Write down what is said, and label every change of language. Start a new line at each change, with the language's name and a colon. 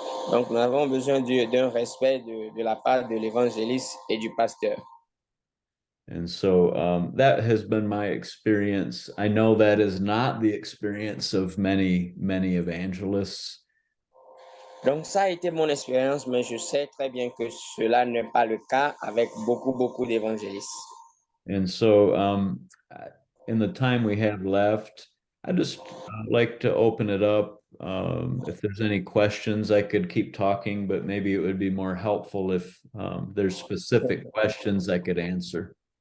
French: Donc, nous avons besoin d'un respect de la part de l'évangéliste et du pasteur.
English: And so that has been my experience. I know that is not the experience of many, many evangelists.
French: Donc, ça a été mon expérience, mais je sais très bien que cela n'est pas le cas avec beaucoup d'évangélistes.
English: And so, in the time we have left, I just like to open it up. If there's any questions, I could keep talking, but maybe it would be more helpful if there's specific questions I could answer.